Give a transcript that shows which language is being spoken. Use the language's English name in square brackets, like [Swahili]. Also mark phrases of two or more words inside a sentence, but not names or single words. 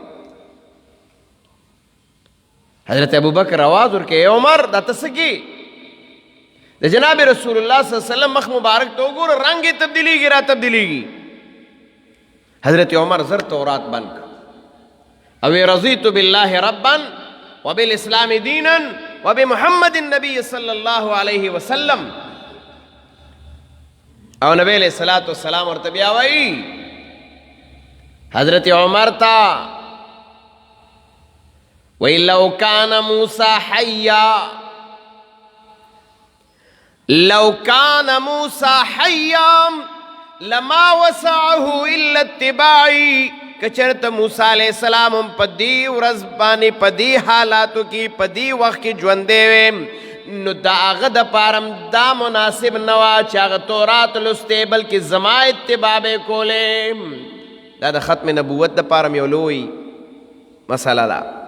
[Pashto] حضرت ابوبکر آواز ورکړي عمر دا ته څه کې د جناب رسول الله [Arabic] صلی الله علیه وسلم [Pashto] مخ مبارک ته وګوره رنگ یې تبدیلیږي را تبدیلیږي حضرت عمر زر تورات بند کړ او [Arabic] رضیت بالله ربا وبالاسلام دینا وبمحمد النبی صلی الله علیه وسلم [Pashto] او نبی [Arabic] علیہ الصلوۃ والسلام [Pashto] ورته بیا وایي حضرت عمر تا وی [Arabic] لو کان موسی حیا لما وسعه الا اتباعی [Pashto] کچرت موسی [Arabic] علیہ السلام [Pashto] په دې ورځ باندې په دې حالاتو کې په دې وخت کې ژوندی وې نو د هغه دپاره دا مناسب نه وه چې هغه تورات لوستې بلکې زما اتباع به کولې دا د ختم نبوت دپاره یو لوی مسله ده